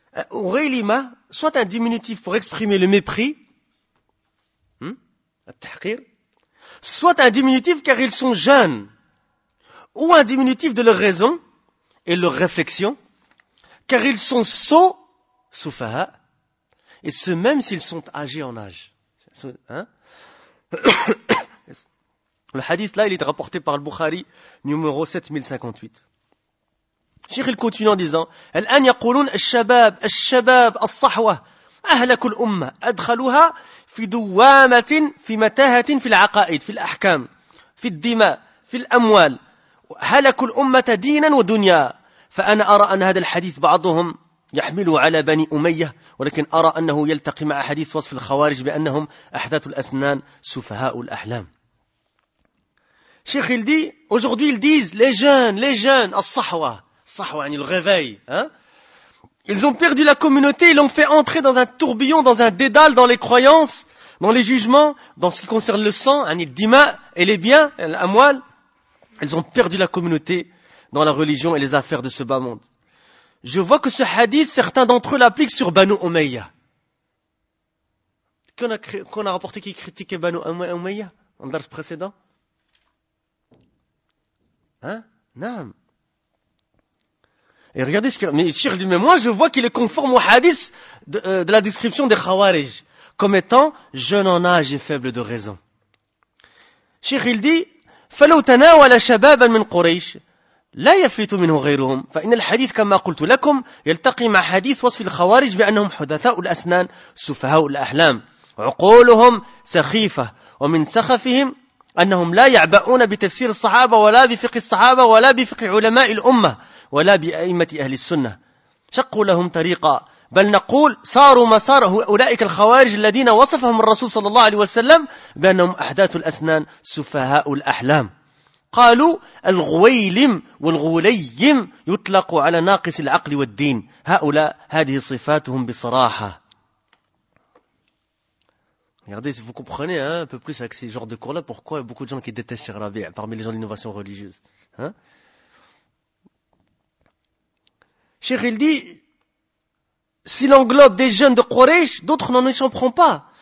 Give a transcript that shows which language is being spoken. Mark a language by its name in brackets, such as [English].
[French] Ughaylima, soit un diminutif pour exprimer le mépris, soit un diminutif car ils sont jeunes, ou un diminutif de leur raison et leur réflexion, car ils sont sots, soufaha, et ce même s'ils sont âgés en âge. Hein? Le hadith là, il est rapporté par le Bukhari, numéro 7058. Cheikh il continue en disant, [Arabic] « Al-an yaqulun al-shabab, al-shabab, al-sahwa, ahlaku l'umma, adkhaluha » في دوامة في متاهة في العقائد في الأحكام في الدماء في الأموال هلك الأمة دينا ودنيا فأنا أرى أن هذا الحديث بعضهم يحمله على بني أمية ولكن أرى أنه يلتقي مع حديث وصف الخوارج بأنهم أحداث الأسنان سفهاء الأحلام. [French] شيخ il dit aujourd'hui ils disent les jeunes [Arabic] الصحوة الصحوة يعني الغفاي [French] Ils ont perdu la communauté, ils l'ont fait entrer dans un tourbillon, dans un dédale, dans les croyances, dans les jugements, dans ce qui concerne le sang, un idima, et les biens, l'amwal. Ils ont perdu la communauté dans la religion et les affaires de ce bas monde. Je vois que ce hadith, certains d'entre eux l'appliquent sur Banu Umayya. Qu'on a rapporté qui critiquait Banu Umayya en dars précédent? Hein? Naam. Et regardez ce que... Mais Cheikh dit, mais moi je vois qu'il est conforme au hadith de la description des Khawarij, comme étant jeune en âge et faible de raison. Cheikh il dit, [Arabic] فَلَوْ تَنَاوَلَ شَبَابًا مِنْ قُرَيْشٍ لا يفلت منه غيرهم فإن الحديث كما قلت لكم يلتقي مع حديث وصف الخوارج بأنهم حدثاء الأسنان سفهاء الأحلام عقولهم سخيفة ومن سخفهم أنهم لا يعبؤون بتفسير الصحابة ولا بفقه الصحابة ولا بفقه علماء الأمة ولا بأئمة أهل السنة شقوا لهم طريقا بل نقول صاروا مسار أولئك الخوارج الذين وصفهم الرسول صلى الله عليه وسلم بأنهم أحداث الأسنان سفهاء الأحلام قالوا الغويلم والغوليم يطلق على ناقص العقل والدين هؤلاء هذه صفاتهم بصراحة. [French] Regardez, vous comprenez hein, un peu plus avec ce genre de cours-là pourquoi il y a beaucoup de gens qui détestent Cheikh Rabi' parmi les gens de l'innovation religieuse. Hein? Cheikh il dit, si l'englobe des jeunes de Quraysh, d'autres n'en échapperont pas.